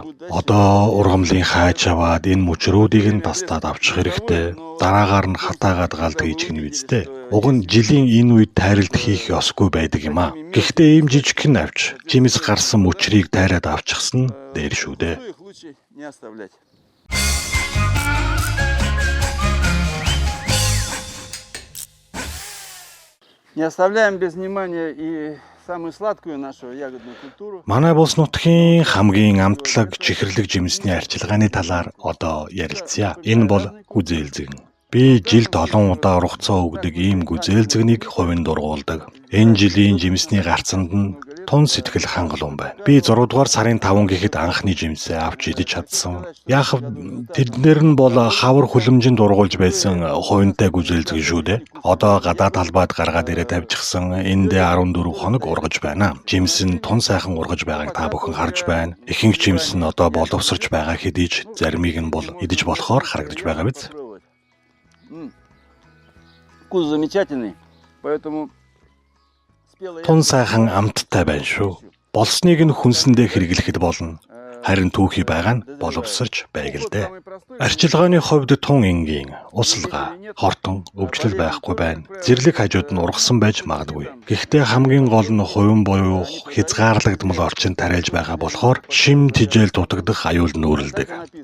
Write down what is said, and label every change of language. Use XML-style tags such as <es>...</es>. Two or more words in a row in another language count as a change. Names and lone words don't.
<mn>Одоо ургамлын хайж аваад энэ мөчрүүдийг нь тастаад авчих хэрэгтэй. Дараагаар нь хатаагаад галд хийж гэнэ биз дээ. Уг нь жилийн энэ үед тайралт хийх ёсгүй байдаг юм а. Гэхдээ ийм жижигхэн авч жимс гарсан мөчрийг тайраад авчихсан нь дээр шүү дээ.</mn> <ru>Их лучше не оставлять. Не оставляем без внимания и самую сладкую нашу ягодную культуру.</ru> <mn>Манай улс нутгийн хамгийн амтлаг чихэрлэг жимсний арчилгааны талаар одоо ярилцъя. Энэ бол гүзээлзэгэн. Би жилд олон удаа ургацаа өгдөг ийм гүзээлзэгнийг хувинд ургуулдаг. Энэ жилийн жимсний гарцанд нь тун сэтгэл хангалуун байна. Би 6 дугаар сарын 5 гэхэд анхны жимсээ авч идэж чадсан. Яах вэ? Тэднэр нь бол хавар хүлэмжинд ургуулж байсан хувинтай гүзээлзэг шүү дээ. Одоо гадаа талбайд гаргаад ирээд тавьчихсан эндээ 14 хоног ургаж байна. Жимс нь тун сайхан ургаж байгааг та бүхэн харж байна. Ихэнх жимс нь одоо боловсрч байгаа хэдий ч заримыг нь бол идэж болохоор харагдаж байгаа биз?</mn> <ru>Вкус замечательный, поэтому</ru> <mn>Тун сайхан амттай байна шүү. Болсныг нь хүнсэндээ хэрэглэхэд болно. Харин түүхий байгаа нь боловсрч байг л дээ. Арчилгааны хувьд тун энгийн, услага, хортон, өвчлөл байхгүй байна. Зэрлэг хажууд нь ургасан байж магадгүй. Гэхдээ хамгийн гол нь хувин буюу хязгаарлагдмал орчин тариалж байгаа болохоор шим тижэл дутагдах аюул нүүрэлдэг.</mn>